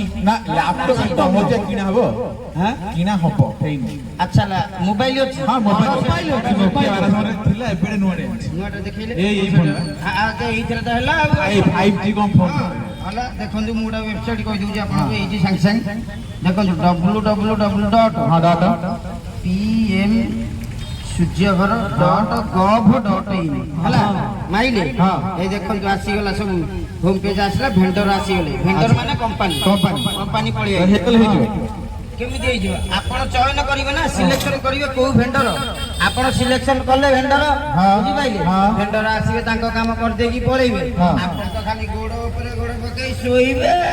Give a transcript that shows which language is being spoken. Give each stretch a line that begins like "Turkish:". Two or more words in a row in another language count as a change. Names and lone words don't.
Odia: ନା, ଲ୍ୟାପଟପ୍ ସହଜେ କିଣା ହବ? କିଣା ହବ, ହେଇନି। ଆଚ୍ଛା, ମୋବାଇଲ ଅଛି? ହଁ, ମୋବାଇଲ ଅଛି। ନୋକିଆ 1200 ଥିଲା, ଏବେ ନୂଆଟେ ଅଛି। ନୂଆଟା ଦେଖେଇଲେ। ଏଇ ଫୋନ୍, ଏଇଥିରେ ତ ହେଲା ଆଉ। ଏଇ 5G କଣ ଫୋନ୍? ହେଲା ଦେଖନ୍ତୁ ମୁଁ ଗୋଟେ ୱେବସାଇଟ୍ କହିଦେଉଛି ଆପଣଙ୍କୁ ଏଇଠି ସାଙ୍ଗେ ସାଙ୍ଗେ ଦେଖନ୍ତୁ www.pm suryaghara.gov.in ହେଲା ମାଇଲେ ଏଇ ଦେଖନ୍ତୁ ଆସିଗଲା ସବୁ
English: home page
Odia: ଆସିଲା ଭେଣ୍ଡର ଆସିଗଲେ ଭେଣ୍ଡର ମାନେ କମ୍ପାନୀ ପଳେଇ ଆସିବ କେମିତି ହେଇଯିବ ଆପଣ ଚୟନ କରିବେ ନା ସିଲେକ୍ସନ କରିବେ କୋଉ ଭେଣ୍ଡର ଆପଣ ସିଲେକ୍ସନ କଲେ ଭେଣ୍ଡର ବୁଝିପାରିଲେ ଭେଣ୍ଡର ଆସିବେ ତାଙ୍କ କାମ କରିଦେଇକି ପଳେଇବେ ଆପଣ ତ ଖାଲି ଗୋଡ ଉପରେ ଗୋଡ ପକେଇ ଶୋଇବେ